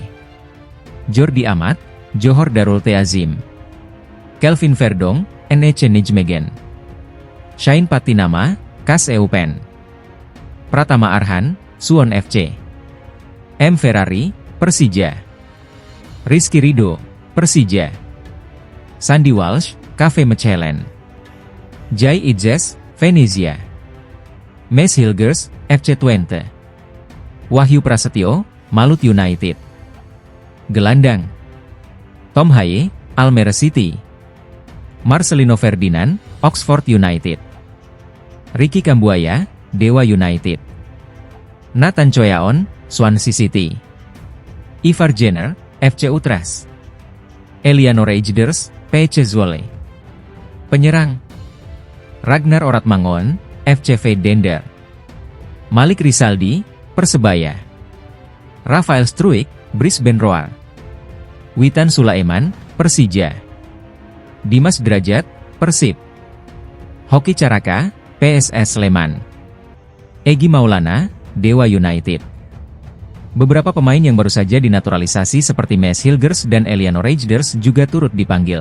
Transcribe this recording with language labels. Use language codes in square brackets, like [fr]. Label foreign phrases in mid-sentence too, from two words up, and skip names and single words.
[id] Jordi Amat, Johor Darul Teazim. Kelvin Verdong, NEC Nijmegen. Shain Patinama, KAS Eupen. Pratama Arhan, Suwon FC. M. Ferrari, Persija. Rizky Ridho, Persija. Sandy Walsh, KV Mechelen. Jai Idzes, Venezia. Mes Hilgers, FC Twente. Wahyu Prasetyo, Malut United. Gelandang: Tom Haye, Almere City. Marcelino Ferdinand, Oxford United. Ricky Kambuaya, Dewa United. Nathan Choyaon, Swansea City. Ivar Jenner, FC Utrecht. Eliano Rejders, PC Zwolle. Penyerang: Ragnar Oratmangon, FCV Dender. Malik Rizaldi, Persebaya. Rafael Struijk, Brisbane Roar. Witan Sulaiman, Persija. Dimas Derajat, Persib. Hoki Caraka, PSS Sleman. Egy Maulana, Dewa United. Beberapa pemain yang baru saja dinaturalisasi seperti Mes Hilgers dan Eliano Rejders juga turut dipanggil.